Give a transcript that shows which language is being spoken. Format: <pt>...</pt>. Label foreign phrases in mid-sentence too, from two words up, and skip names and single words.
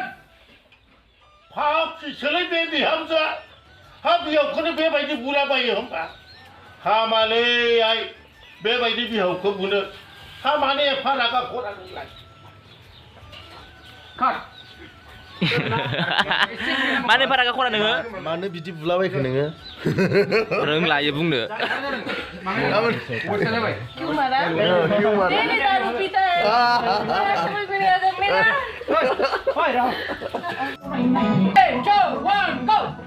<brx>फाफिसोलै बे बिहामजोआ हा बिहावखौनो बेबायदि बुलाबायो होमबा हामालै आइ बेबायदि बिहावखौ बुनो हा माने एफा रागा खरा नोंलाय</brx> <en>Cut!</en> <brx>माने बारा खरा नोङो मानो बिदि बुलाबायखो नोङो रोंलायो बुंनो</brx> <hi>क्यों मारा? नहीं दारू पीता है। समझ में नहीं आता मेरा। 3, 2, 1,</hi> <en>go!</en>